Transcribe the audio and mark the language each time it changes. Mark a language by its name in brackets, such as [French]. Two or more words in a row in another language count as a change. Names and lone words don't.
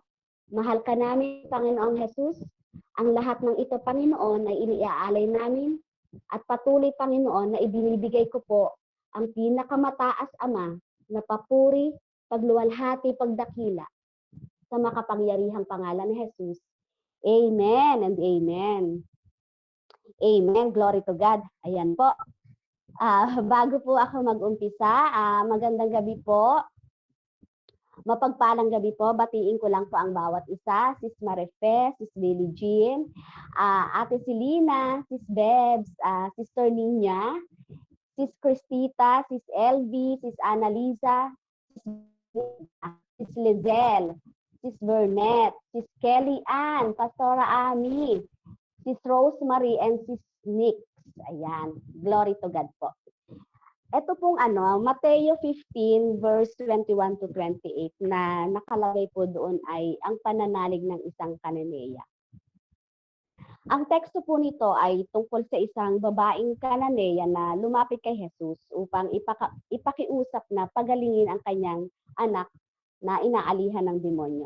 [Filipino] Mahal ka namin, Panginoong Jesus. Ang lahat ng ito, Panginoon, ay iniaalay namin at patuloy, Panginoon, na ibinibigay ko po ang pinakamataas, Ama, na papuri, pagluwalhati, pagdakila sa makapangyarihang pangalan ni Jesus. [English] Amen and amen. Amen. Glory to God. [Filipino] Ayan po. Bago po ako mag-umpisa, magandang gabi po. Mapagpalang gabi po, batiin ko lang po ang bawat isa, Sis Marife, Sis Lily Jean, Ate Selena, Sis Bebs, Sister Ninya, Sis Cristita, Sis LV, Sis Annalisa, Sis Lizelle, Sis Burnett, Sis Kelly Ann, Pastora Ami, Sis Rosemary, and Sis Nix. [English] Ayan, glory to God po. [Filipino] Ito pong Mateo 15 verse 21 to 28 na nakalagay po doon ay ang pananalig ng isang Kananeya. Ang teksto po nito ay tungkol sa isang babaeng Kananeya na lumapit kay Jesus upang ipakiusap na pagalingin ang kanyang anak na inaalihan ng demonyo.